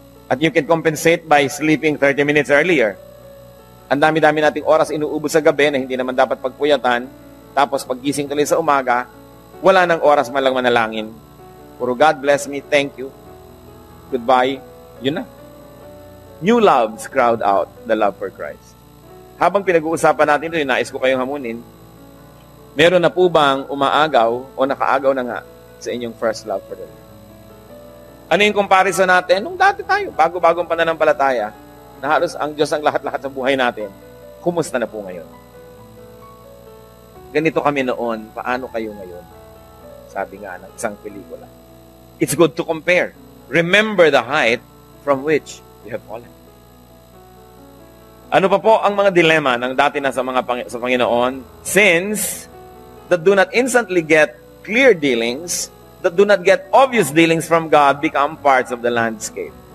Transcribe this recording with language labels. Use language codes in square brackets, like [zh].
[en] At you can compensate by sleeping 30 minutes earlier. [tl] Ang dami-dami nating oras inuubos sa gabi na hindi naman dapat pagpuyatan. Tapos paggising tuloy sa umaga, wala nang oras man lang manalangin. Puro [en] God bless me, thank you, goodbye, [tl] yun na. [en] New loves crowd out the love for Christ. [tl] Habang pinag-uusapan natin ito, nais ko kayong hamunin, meron na po bang umaagaw o nakaagaw na nga sa inyong [en] first love for the Lord? [tl] Ano yung comparison natin? Nung dati tayo, bago-bagong pananampalataya, na halos ang Diyos ang lahat-lahat sa buhay natin, kumusta na po ngayon? Ganito kami noon, paano kayo ngayon? Sabi nga ng isang pelikula. [en] It's good to compare. Remember the height from which you have fallen. [tl] Ano pa po ang mga dilema ng dati na sa Panginoon? [en] Sins that do not instantly get clear dealings, that do not get obvious dealings from God, become parts of the landscape.